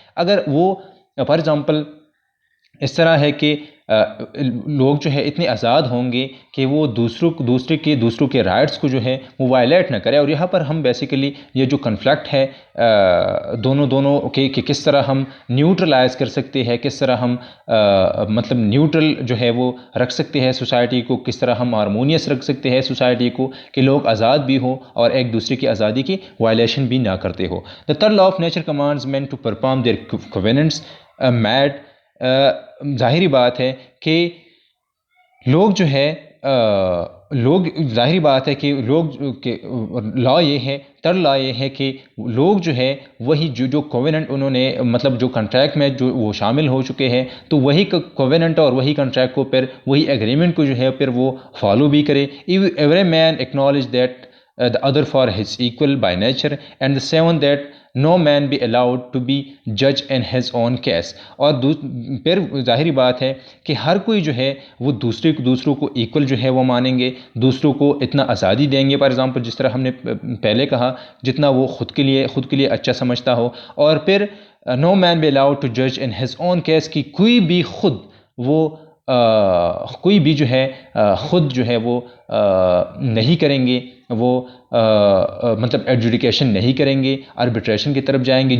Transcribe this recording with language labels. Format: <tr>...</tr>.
<ur>اگر وہ for example اس طرح ہے کہ لوگ جو ہے اتنے آزاد ہوں گے کہ وہ دوسروں کے رائٹس کو جو ہے وہ وائلیٹ نہ کرے. اور یہاں پر ہم بیسیکلی یہ جو کنفلکٹ ہے دونوں کہ کس طرح ہم نیوٹرلائز کر سکتے ہیں، کس طرح ہم مطلب نیوٹرل جو ہے وہ رکھ سکتے ہیں سوسائٹی کو، کس طرح ہم ہارمونیس رکھ سکتے ہیں سوسائٹی کو کہ لوگ آزاد بھی ہوں اور ایک دوسرے کی آزادی کی وائلیشن بھی نہ کرتے ہو.</ur> <en>The third law of nature commands men to perform their covenants mad.</en> <ur>ظاہری بات ہے کہ لوگ جو ہے لوگ ظاہری بات ہے کہ لوگ لا یہ ہے لا یہ ہے کہ لوگ جو ہے وہی جو کووننٹ انہوں نے مطلب جو کنٹریکٹ میں جو وہ شامل ہو چکے ہیں تو وہی کووننٹ اور وہی کنٹریکٹ کو پھر وہی ایگریمنٹ کو جو ہے پھر وہ فالو بھی کرے.</ur> <en>Every man acknowledge that the other for his equal by nature, and the seventh that no man be allowed to be judge in his own case.</en> <ur>اور پھر ظاہری بات ہے کہ ہر کوئی جو ہے وہ دوسروں کو ایکول جو ہے وہ مانیں گے, دوسروں کو اتنا آزادی دیں گے. فار ایگزامپل جس طرح ہم نے پہلے کہا جتنا وہ خود کے لیے اچھا سمجھتا ہو. اور پھر</ur> <en>no man be allowed to judge in his own case</en> <ur>کہ کوئی بھی خود وہ کوئی بھی جو ہے خود جو ہے وہ نہیں کریں گے, وہ مطلب ایڈجوڈیکیشن نہیں کریں گے, آربیٹریشن کی طرف جائیں گے.</ur>